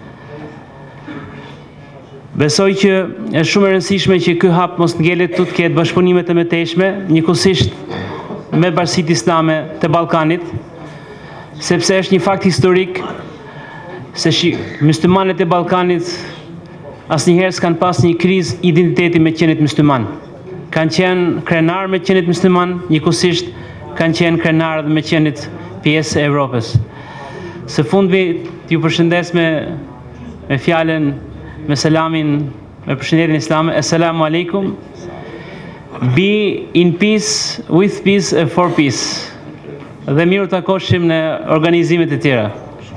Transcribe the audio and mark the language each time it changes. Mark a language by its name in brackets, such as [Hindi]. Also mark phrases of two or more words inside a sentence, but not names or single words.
[Albanian] Besoj që është shumë e rëndësishme që ky hap mos ngelet të ketë bashkëpunime të mëtejshme, njëkohësisht me Bashkitë Islame të Ballkanit, sepse është një fakt historik se muslimanët e Ballkanit asnjëherë s'kan pas një krizë identiteti me qenit musliman. Kanë qenë krenar me qenit musliman, njëkohësisht kanë qenë krenar dhe me qenit pjesë e Evropës. Së fundmi t'ju përshëndes me fjalën me selamin, me përshëndetjen islame, [Arabic] السلام عليكم, [English] be in peace, with peace and for peace. [Albanian] Dhe miru takoshim në organizimet e tjera.